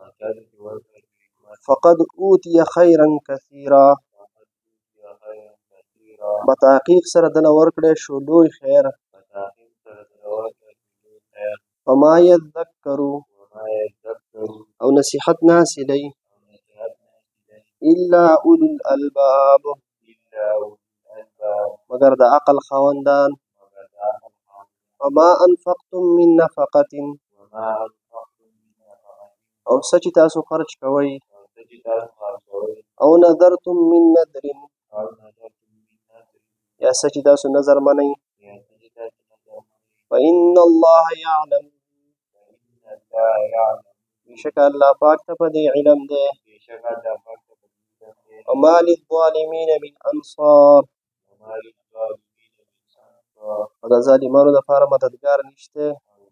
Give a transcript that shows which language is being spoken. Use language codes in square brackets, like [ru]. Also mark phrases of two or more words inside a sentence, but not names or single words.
[ar] فقد اوتي خیرا کثیرا، [ps] په تحقیق سره دله ورکړی شو لوی خیر، [ar] وما یذکروا، [ps] او نصیحت نه حاصلوي، [ar] الا اولو الالباب، [ps] مگر د عقل خاوندان، [ar] وما انفقتم من نفقة [ps] او څه چې تاسو خرج کوئ [ar] او نذرتم من نذر [ps] یا څه چې تاسو نظر منئ [ar] فإن الله يعلم [ps] بشک الله پاک ته په دې علم دی [ar] وما للظالمين من انصار [ps] او د ظالمانو دپاره مددګار نشته